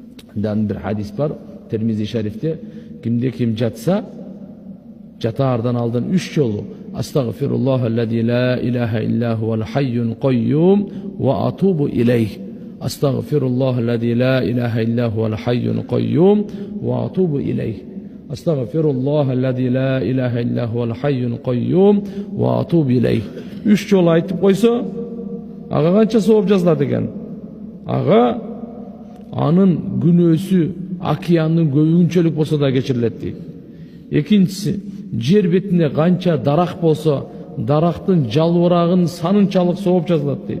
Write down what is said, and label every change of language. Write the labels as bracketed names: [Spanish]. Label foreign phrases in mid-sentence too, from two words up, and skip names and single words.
[Kyrgyz] дан bir hadis бар Термизи шарифте, кимде ким жатса жатаардан алдын 3 жолу [Arabic] أستغفر الله الذي لا إله إلا هو الحي القيوم وأتوب إليه. أستغفر الله الذي لا إله إلا هو الحي القيوم وأتوب إليه. أستغفر الله الذي لا إله إلا هو الحي القيوم وأتوب إليه. [Kyrgyz] 3 жолу айтып койсо, ага канча сооп жазылат экен? Ага анын күнөөсү океандын көбүнчөлүк болсо да кечирилет дейт. Экинчиси, жер бетинде канча дарак болсо, дарактын жалбырагынын санынчалык сооп жазылат дейт.